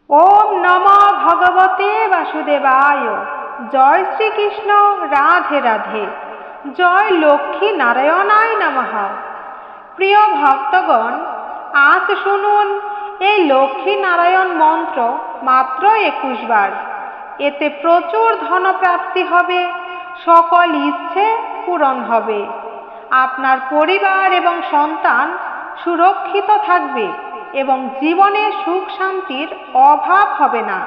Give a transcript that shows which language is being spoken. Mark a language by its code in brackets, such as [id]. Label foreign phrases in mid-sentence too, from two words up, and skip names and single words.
[sa] ओम नमो भगवते वासुदेवाय। [hi] जय श्री कृष्ण। राधे राधे। [sa] जय लक्ष्मी नारायणाय नमः। [bn] প্রিয় ভক্তগণ, আজ শুনুন এই লক্ষ্মী নারায়ণ মন্ত্র মাত্র 21 বার। এতে প্রচুর ধনপ্রাপ্তি হবে, সকল ইচ্ছে পূরণ হবে, আপনার পরিবার এবং সন্তান সুরক্ষিত থাকবে এবং জীবনে সুখ শান্তির অভাব হবে না।